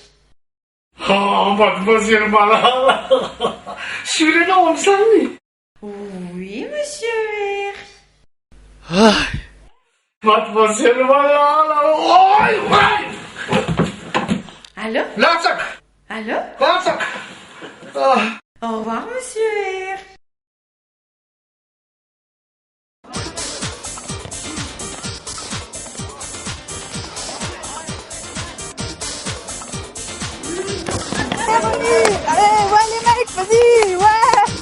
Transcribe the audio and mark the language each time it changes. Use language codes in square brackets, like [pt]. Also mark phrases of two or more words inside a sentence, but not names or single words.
[mg] Mademoiselle Malala. Surenao amin'izany. [fr] Oui, monsieur Erich. Mademoiselle Malala. Allô? [mg] Latsaka. [fr] Allô? [mg] Latsaka. [fr] Au revoir, monsieur Erich. Allez, ouais les mecs, vas-y, ouais.